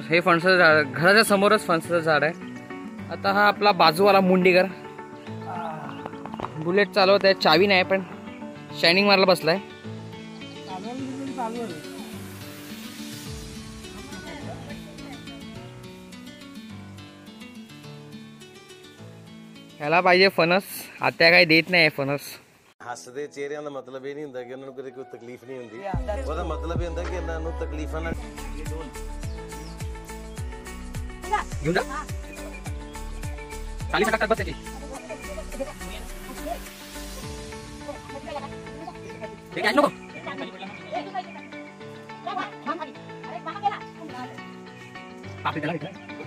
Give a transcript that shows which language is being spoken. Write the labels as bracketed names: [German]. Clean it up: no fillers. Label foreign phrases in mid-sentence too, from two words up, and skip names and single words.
[Marathi] हे फणसाचं झाड, घराच्या समोरच फणसाचं झाड आहे. आता हा आपला बाजूवाला मुंडीकर बुलेट चालवत आहे. चावी नाही पण शायनिंग मारला बसलाय. ह्याला पाहिजे फणस. आत्या काय देत नाही फणस. [Punjabi] ਹੱਸਦੇ ਚਿਹਰਿਆਂ ਦਾ ਮਤਲਬ ਇਹ ਨਹੀਂ ਹੁੰਦਾ ਕਿ ਉਹਨਾਂ ਨੂੰ ਕੋਈ ਤਕਲੀਫ ਨਹੀਂ ਹੁੰਦੀ. ਉਹਦਾ ਮਤਲਬ ਇਹ ਹੁੰਦਾ ਕਿ ਇਹਨਾਂ ਨੂੰ ਤਕਲੀਫਾਂ ਨਾਲ [Marathi] घेऊन जा. खाली सटकतात बस त्याची. ठीक आहे नको. आपली त्याला इकडे.